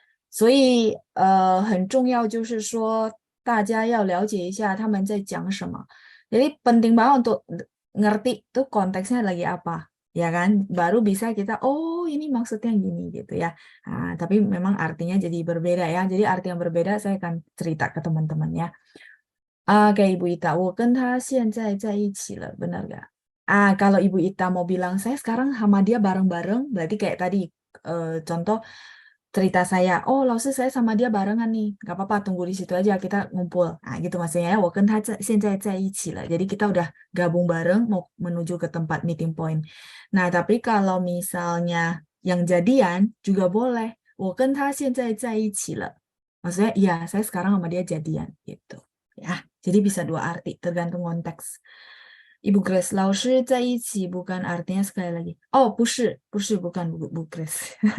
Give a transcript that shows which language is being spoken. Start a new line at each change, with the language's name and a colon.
Chinese: 所以很重要就是说大家要了解一下他们在讲什么.
Indonesian: Jadi penting banget untuk ngerti tuh konteksnya lagi apa, ya kan? Baru bisa kita, ini maksudnya gini gitu ya. Tapi memang artinya jadi berbeda ya. Jadi arti yang berbeda saya akan cerita ke teman-teman ya. Kayak Ibu Ita,
Chinese: 我跟他现在在一起了,
Indonesian: benar gak? Kalau Ibu Ita mau bilang saya sekarang sama dia bareng-bareng, berarti kayak tadi contoh cerita saya, laoshi saya sama dia barengan nih, nggak apa-apa, tunggu di situ aja, kita ngumpul. Gitu maksudnya ya,
Chinese: 我跟他现在在一起了.
Indonesian: Jadi kita udah gabung bareng mau menuju ke tempat meeting point. Nah, tapi kalau misalnya yang jadian juga boleh,
Chinese: 我跟他现在在一起了.
Indonesian: Maksudnya, ya saya sekarang sama dia jadian gitu. Ya, jadi bisa dua arti, tergantung konteks. Ibu Grace,
Chinese: 老师在一起
Indonesian: bukan artinya sekali lagi.
Chinese: 不是
Indonesian: bukan Bu Grace.